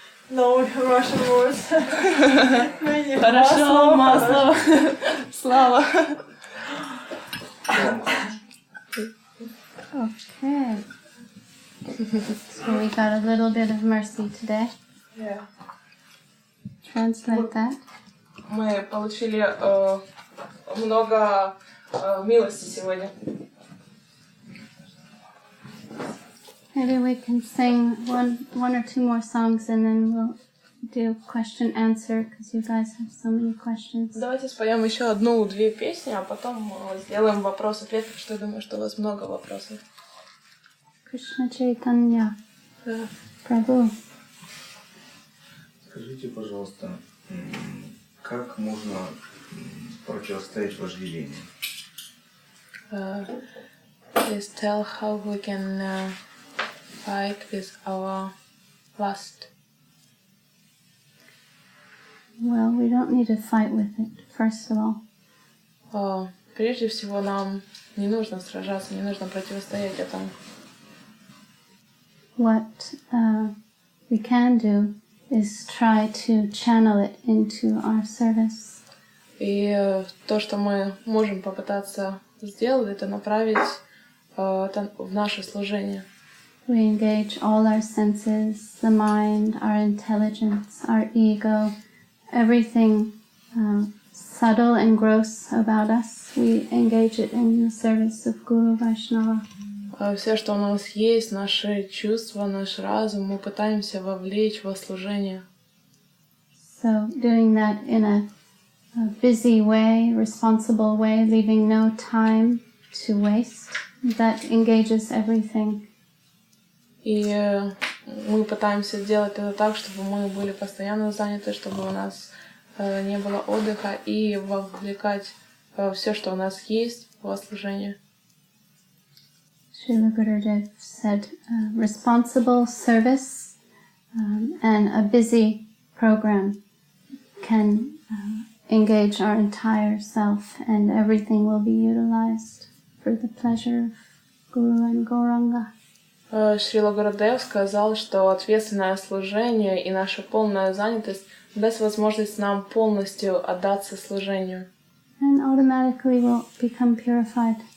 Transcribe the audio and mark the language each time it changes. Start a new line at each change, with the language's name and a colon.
English: No Russian words.
Russian: Хорошо, масло. Слава.
English: Okay. So we got a little bit of mercy today. Yeah. Translate that.
Russian: Мы получили много милости сегодня.
English: Maybe we can sing one or two more songs and then we'll do question answer because you guys have so many questions.
Russian: Давайте споем еще одну-две песни, а потом сделаем вопрос-ответ, потому что я думаю, что у вас много вопросов.
English: Krishna Chaitanya.
Russian: Да.
English: Prabhu.
Russian: Скажите, пожалуйста, как можно противостоять вожделению?
English: Please tell how we can fight with our lust. Well, we don't need to fight with it, first of all.
Russian: Прежде всего, нам не нужно сражаться, не нужно противостоять этому.
English: What we can do is try to channel it into our service.
Russian: И то, что мы можем попытаться сделать, это направить это в наше служение.
English: We engage all our senses, the mind, our intelligence, our ego, everything subtle and gross about us. We engage it in the service of Guru Vaishnava.
Russian: Все, что у нас есть, наши чувства, наш разум, мы пытаемся вовлечь во служение.
English: So doing that in a busy way, responsible way, leaving no time to waste, that engages everything.
Russian: И мы пытаемся делать это так, чтобы мы были постоянно заняты, чтобы у нас не было отдыха, и вовлекать все, что у нас есть, во служение.
English: Srila Gurudev said, responsible service and a busy program can engage our entire self, and everything will be utilized for the pleasure of Guru and Gauranga.
Russian: Шрила Гурудев сказал, что ответственное служение и наша полная занятость даст возможность нам полностью отдаться служению.
English: And automatically will become purified.